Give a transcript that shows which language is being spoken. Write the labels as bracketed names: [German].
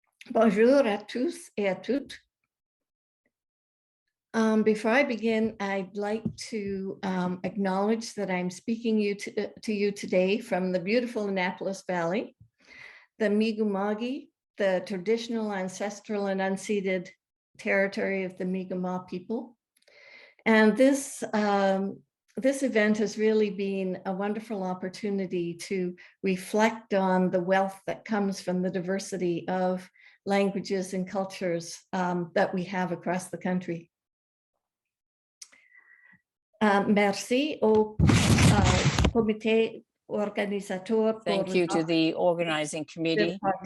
[French] Bonjour à tous et à toutes. [English] Before I begin, I'd like to acknowledge that I'm speaking to you today from the beautiful Annapolis Valley, the Mi'kmaq, the traditional, ancestral, and unceded territory of the Mi'kmaq people. And this event has really been a wonderful opportunity to reflect on the wealth that comes from the diversity of languages and cultures that we have across the country. [French] Merci au comité organisateur. [English] Thank you to the organizing committee